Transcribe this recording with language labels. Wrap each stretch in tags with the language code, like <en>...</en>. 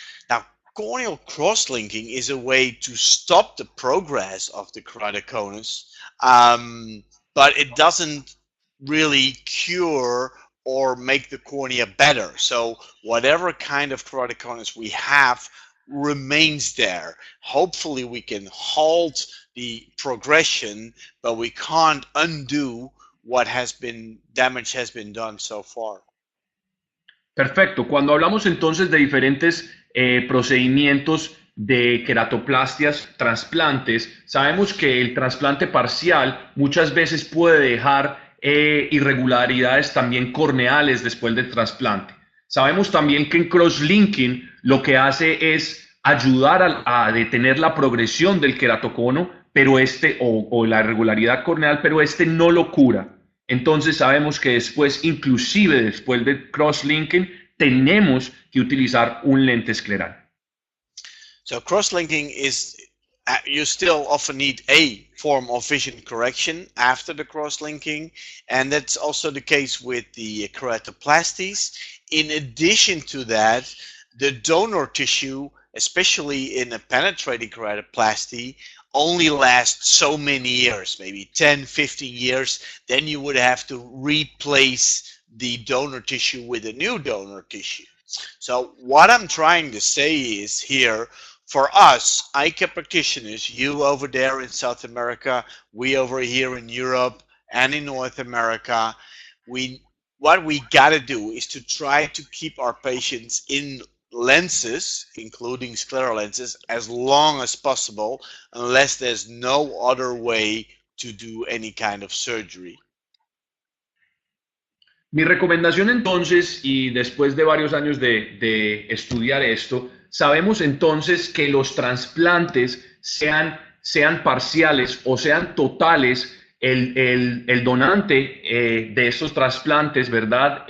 <en>Now, corneal cross-linking is a way to stop the progress of the keratoconus, but it doesn't really cure or make the cornea better. So whatever kind of keratoconus we have remains there. Hopefully we can halt the progression, but we can't undo what damage has been done so far.</en> <es>Perfecto. Cuando hablamos entonces de diferentes procedimientos de queratoplastias, trasplantes, sabemos que el trasplante parcial muchas veces puede dejar irregularidades también corneales después del trasplante. Sabemos también que en crosslinking lo que hace es ayudar a detener la progresión del queratocono, pero o la irregularidad corneal, pero no lo cura. Entonces sabemos que después, inclusive después del crosslinking, tenemos que utilizar un lente escleral.</es> <en>So cross-linking is, you still often need a form of vision correction after the cross-linking, and that's also the case with the keratoplasties. In addition to that, the donor tissue, especially in a penetrating keratoplasty, only lasts so many years, maybe 10, 15 years. Then you would have to replace the donor tissue with a new donor tissue. So what I'm trying to say is here, for us, eye care practitioners, you over there in South America, we over here in Europe and in North America, we what we got to do is to try to keep our patients in lenses, including scleral lenses, as long as possible, unless there's no other way to do any kind of surgery.</en> <es>Mi recomendación entonces, y después de varios años de estudiar esto, sabemos entonces que los trasplantes sean parciales o sean totales, el donante de estos trasplantes, ¿verdad?</es>